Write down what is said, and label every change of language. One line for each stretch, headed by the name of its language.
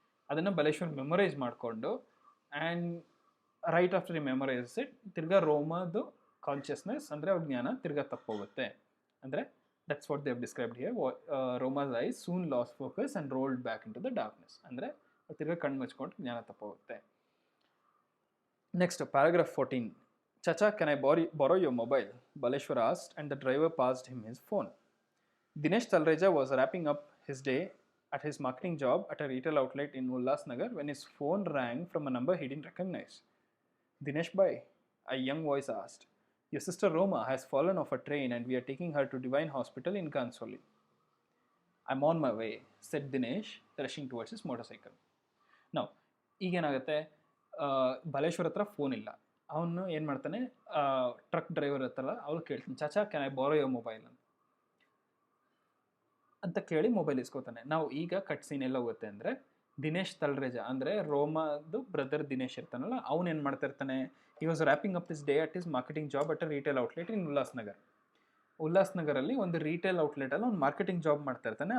Kannada: ಅದನ್ನು ಬಲೇಶ್ವರ್ ಮೆಮೊರೈಸ್ ಮಾಡಿಕೊಂಡು,
English: and right after ಈ memorize it,
Kannada: ತಿರ್ಗಾ ರೋಮಾದು ಕಾನ್ಷಿಯಸ್ನೆಸ್ ಅಂದರೆ ಅವ್ರ ಜ್ಞಾನ ತಿರ್ಗಾ ತಪ್ಪೋಗುತ್ತೆ.
English: ಅಂದರೆ that's what they have described here. Roma's eyes soon lost focus and rolled back into the darkness.
Kannada: ಅಂದರೆ ತಿರ್ಗಾ ಕಣ್ಣು ಮುಚ್ಕೊಂಡು ಜ್ಞಾನ ತಪ್ಪೋಗುತ್ತೆ.
English: Next, paragraph 14. Chacha, can I borrow your mobile? Baleshwar asked, and the driver passed him his phone. Dinesh Talreja was wrapping up his day at his marketing job at a retail outlet in Ulhasnagar when his phone rang from a number he didn't recognize. Dinesh bhai, a young voice asked. Your sister Roma has fallen off a train and we are taking her to Divine Hospital in Gansoli. I'm on my way, said Dinesh, rushing towards his motorcycle.
Kannada: Now, ಈಗೇನಾಗುತ್ತೆ, Baleshwar ಹತ್ರ phone ಇಲ್ಲ. ಅವನು ಏನು ಮಾಡ್ತಾನೆ, truck driver ಹತ್ರ ಅವ್ರು ಕೇಳ್ತಾನೆ,
English: chacha can I borrow your mobile
Kannada: ಅಂತ ಕೇಳಿ ಮೊಬೈಲ್ ಇಸ್ಕೋತಾನೆ. ನಾವು ಈಗ ಕಟ್ ಸೀನ್ ಎಲ್ಲ ಹೋಗುತ್ತೆ ಅಂದರೆ, ದಿನೇಶ್ ತಲ್ರೇಜ ಅಂದರೆ ರೋಮಾದು ಬ್ರದರ್ ದಿನೇಶ್ ಇರ್ತಾನಲ್ಲ, ಅವನು ಏನು ಮಾಡ್ತಾ ಇರ್ತಾನೆ,
English: he was wrapping up his day at his marketing job at a retail outlet in ಉಲ್ಲಾಸ್ನಗರಲ್ಲಿ
Kannada: ಒಂದು ರಿಟೇಲ್ ಔಟ್ಲೆಟಲ್ಲಿ ಅವ್ನು ಮಾರ್ಕೆಟಿಂಗ್ ಜಾಬ್ ಮಾಡ್ತಾ ಇರ್ತಾನೆ.